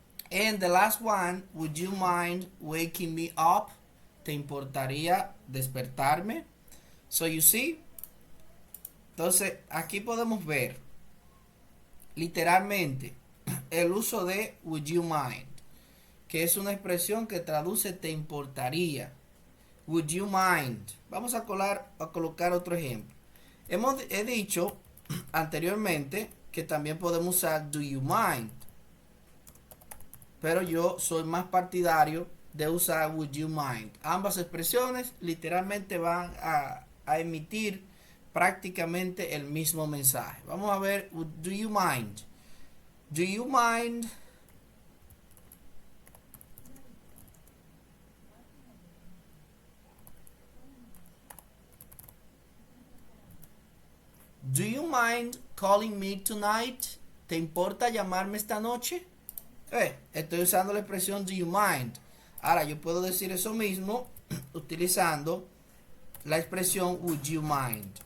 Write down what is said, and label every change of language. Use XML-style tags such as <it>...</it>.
<en>And the last one, would you mind waking me up?</en> <es>¿Te importaría despertarme?</es> <en>So you see,</en> <es>entonces aquí podemos ver literalmente el uso de would you mind, que es una expresión que traduce te importaría.</es> <en>Would you mind?</en> <es>Vamos a colocar otro ejemplo. He dicho anteriormente que también podemos usar do you mind, pero yo soy más partidario de usar would you mind. Ambas expresiones literalmente van a emitir prácticamente el mismo mensaje. Vamos a ver,</es> <en>do you mind? Do you mind? Do you mind calling me tonight?</en> <es>¿Te importa llamarme esta noche? Estoy usando la expresión do you mind. Ahora yo puedo decir eso mismo utilizando la expresión would you mind.</es>